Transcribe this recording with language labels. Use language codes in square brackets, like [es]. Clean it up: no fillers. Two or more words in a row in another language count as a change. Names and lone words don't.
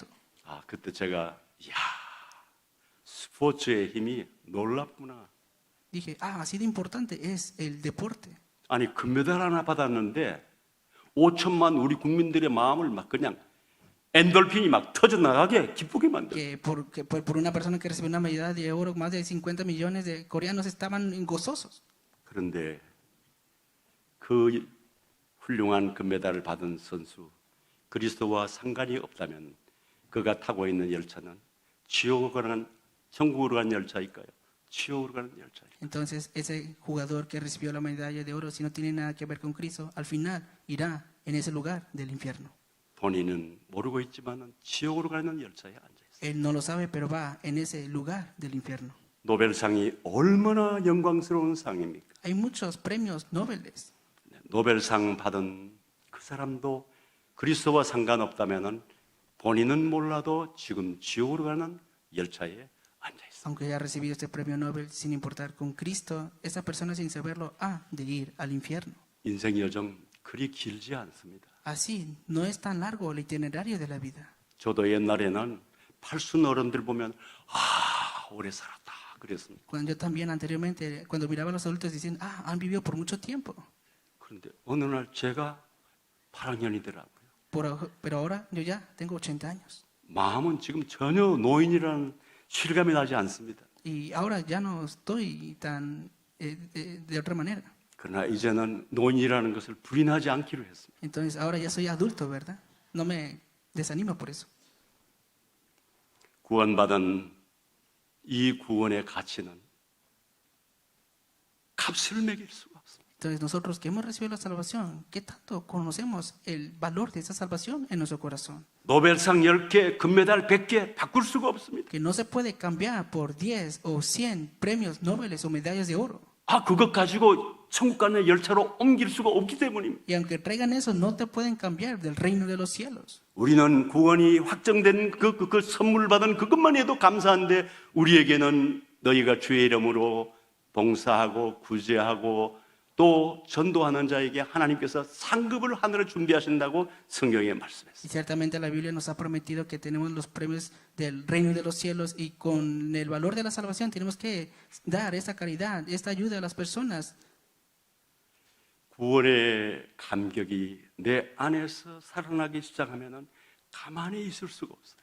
[ko] 그때 제가 스포츠의 힘이 놀랍구나. [es] Dije, así de importante es el deporte. [ko] 아니 금메달 하나 받았는데 5천만 우리 국민들의 마음을 막 그냥 엔돌핀이 막 터져나가게 기쁘게 만들어. [es] Que por una persona que recibió una medalla de oro, más de 50 millones de coreanos estaban gozosos. [ko] 그런데 그 훌륭한 금메달을 받은 선수 그리스도와 상관이 없다면 그가 타고 있는 열차는 지옥으로 가는 천국으로 가는 열차일까요? 지옥으로 가는 열차일까요? [es] Entonces ese jugador que recibió la medalla de oro, si no tiene nada que ver con Cristo, al final irá en ese lugar del infierno. [ko] 본인은 모르고 있지만은 지옥으로 가는 열차에 앉아 있어요. [es] Él no lo sabe, pero va en ese lugar del infierno. [ko] 노벨상이 얼마나 영광스러운 상입니까? [es] Hay muchos premios Nobel. [ko] 노벨상 받은 그 사람도 그리스도와 상관없다면은 본인은 몰라도 지금 지옥으로 가는 열차에 앉아 있습니다. [es] Aunque haya recibido este premio Nobel sin importar con Cristo, esa persona sin saberlo ha de ir al infierno. [ko] 인생 여정 그리 길지 않습니다. [es] Así, no es tan largo el itinerario de la vida. [ko] 저도 옛날에는 팔순 어른들 보면 오래 살았다 그랬습니다. [es] Cuando yo también anteriormente, cuando miraba a los adultos diciendo, han vivido por mucho tiempo. [ko] 그런데 어느 날 제가 8학년이더라고요. [es] Pero ahora yo ya tengo 80 años. [ko] 마음은 지금 전혀 노인이라는 실감이 나지 않습니다. [es] Y ahora ya no estoy tan de otra manera. [ko] 그러나 이제는 노인이라는 것을 부인하지 않기로 했습니다. [es] Entonces ahora ya soy adulto, ¿verdad? No me desanimo por eso. [ko] 구원받은 이 구원의 가치는 값을 매길 수가 없습니다. [es] Entonces nosotros que hemos recibido la salvación, ¿qué tanto conocemos el valor de esa salvación en nuestro corazón? [ko] 노벨상 10개, 금메달 100개 바꿀 수가 없습니다. [es] Que no se puede cambiar por 10 o 100 premios Nobel o medallas de oro. [ko] 그것 가지고 천국 가는 열차로 옮길 수가 없기 때문입니다. [es] Y aunque traigan eso, no te pueden cambiar del reino de los cielos. [ko] 우리는 구원이 확정된 그 선물 받은 그것만 해도 감사한데 우리에게는 너희가 주의 이름으로 봉사하고 구제하고 또 전도하는 자에게 하나님께서 상급을 하늘에 준비하신다고 성경에 말씀했습니다. [es] Y ciertamente la Biblia nos ha prometido que tenemos los premios del reino de los cielos y con el valor de la salvación tenemos que dar esta caridad, esta ayuda a las personas. [ko] 구원의 감격이 내 안에서 살아나기 시작하면은 가만히 있을 수가 없어요.